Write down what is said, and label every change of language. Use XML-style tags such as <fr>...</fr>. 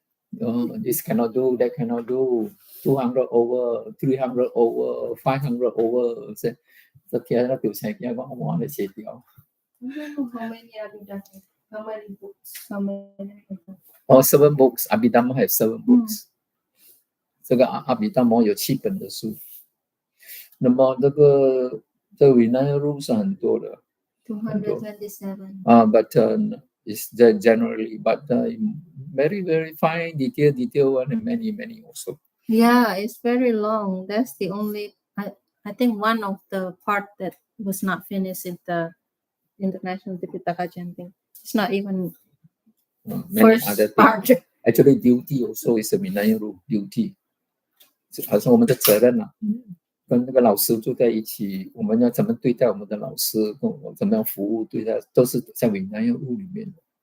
<en>This cannot do, that cannot do. 200 over, 300 over, 500 over. So, I don't know how many Abhidhamma, how many books, how many. 7 books. Abhidhamma have 7 books.</en> <zh>这个Abhidhamma有7本的书。那么这个Vinaya rules 是很多的。</zh> <en>227. But it's generally, but very, very fine, detail one, and many also. Yeah, it's very long. That's the only, I think one of the part that was not finished in the International Tipitaka chanting. It's not even Many first other part. things. Actually, duty also is a Vinaya rule. Duty.</en> <zh>好像我们的责任啊，跟那个老师住在一起，我们要怎么对待我们的老师，怎么样服务对待，都是在 Vinaya rule 里面的。</zh>